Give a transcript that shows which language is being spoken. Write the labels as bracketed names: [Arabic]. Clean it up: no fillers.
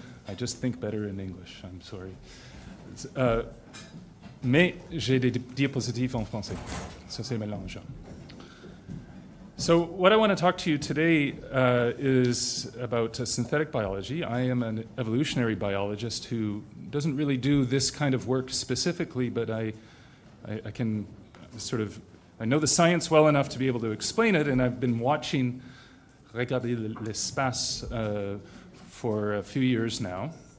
[English] I just think better in English, I'm sorry. [French] Mais j'ai des diapositives en français, ça c'est mélange. [English] So what I want to talk to you today is about synthetic biology. I am an evolutionary biologist who doesn't really do this kind of work specifically, but I can sort of, I know the science well enough to be able to explain it, and I've been watching Regarder l'espace for a few years now.